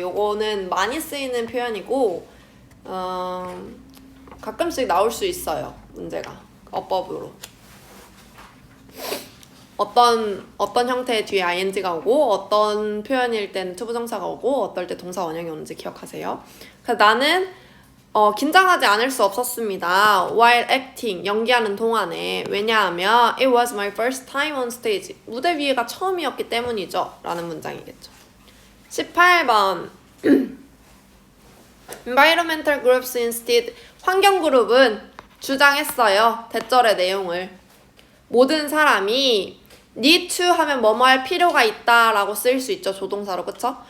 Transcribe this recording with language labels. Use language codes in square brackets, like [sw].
[ko] 요거는 많이 쓰이는 표현이고 가끔씩 나올 수 있어요. 문제가. 어법으로. 어떤 형태의 뒤에 ing가 오고 어떤 표현일 때는 투부정사가 오고 어떨 때 동사 원형이 오는지 기억하세요. 그래서 나는 긴장하지 않을 수 없었습니다. [en] while acting, [ko] 연기하는 동안에. 왜냐하면 [en] it was my first time on stage. [ko] 무대 위에가 처음이었기 때문이죠. 라는 문장이겠죠. 18번 [en] environmental groups instead. [ko] 환경그룹은 주장했어요. 대절의 내용을. 모든 사람이 need to 하면 뭐뭐 할 필요가 있다 라고 쓰일 수 있죠. 조동사로. 그쵸?